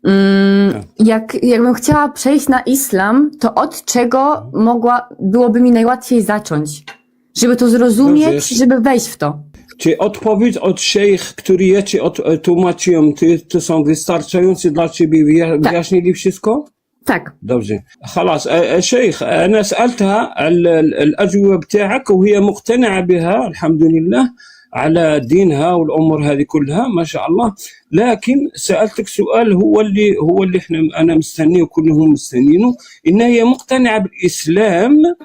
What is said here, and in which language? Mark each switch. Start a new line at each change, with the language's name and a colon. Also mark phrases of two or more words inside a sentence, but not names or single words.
Polish: Jakbym chciała przejść na islam, to od czego byłoby mi najłatwiej zacząć? Żeby to zrozumieć, żeby wejść w to. Czy odpowiedź od szejch, który ja ci tłumaczyłem, to są wystarczające dla ciebie, wyjaśnili wszystko؟ Tak.
Arabic: دوجي خلاص شيخ انا سالتها الاجوبه بتاعك وهي مقتنعه بها الحمد لله على دينها والامور هذه كلها ما شاء الله، لكن سالتك سؤال هو اللي انا مستنيه وكلهم مستنينه، ان هي مقتنعه بالاسلام،